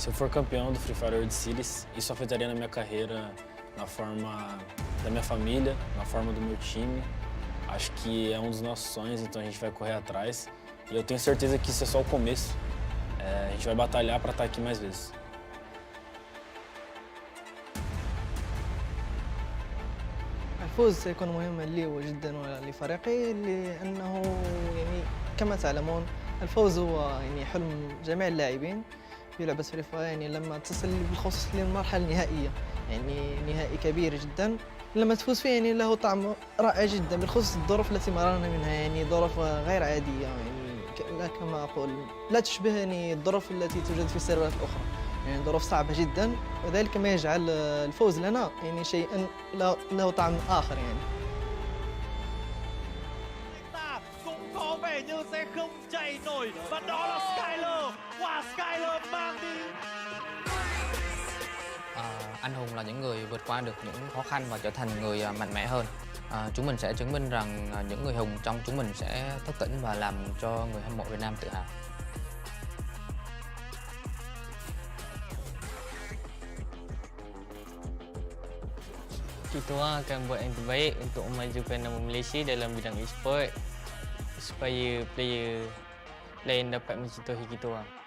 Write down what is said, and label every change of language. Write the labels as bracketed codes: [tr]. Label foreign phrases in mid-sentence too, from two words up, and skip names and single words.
[pt] Se eu for campeão do Free Fire World Series, isso afetaria na minha carreira, na forma da minha família, na forma do meu time. Acho que é um dos nossos sonhos, então a gente vai correr atrás. E eu tenho certeza que isso é só o começo. A gente vai batalhar para estar aqui mais vezes. [ar] الفوز سيكون مهما لي وجدا ولفريقي لأنه يعني كما تعلمون الفوز هو يعني حلم جميع اللاعبين في لعبة فري فاير. يعني لما تصل بالخصوص للمرحلة النهائية يعني نهائي كبير جدا لما تفوز فيه يعني له طعم رائع جدا بالخصوص الظروف التي مررنا منها يعني ظروف غير عادية يعني كما أقول لا تشبه يعني الظروف التي توجد في السيرفرات الأخرى يعني ظروف صعبة جدا وذلك ما يجعل الفوز لنا يعني شيئا له طعم آخر يعني. [vi] Cũng có vẻ như sẽ không chạy nổi và đó là Skyler. Wow, Skyler mang đi. Anh hùng là những người vượt qua được những khó khăn và trở thành người mạnh mẽ hơn. Chúng mình sẽ chứng minh rằng những người hùng trong chúng mình sẽ thức tỉnh và làm cho người hâm mộ Việt Nam tự hào. [ms] Kita akan buat yang terbaik untuk memajukan nama Malaysia dalam bidang e-sport supaya player lain dapat mencontohi kita orang.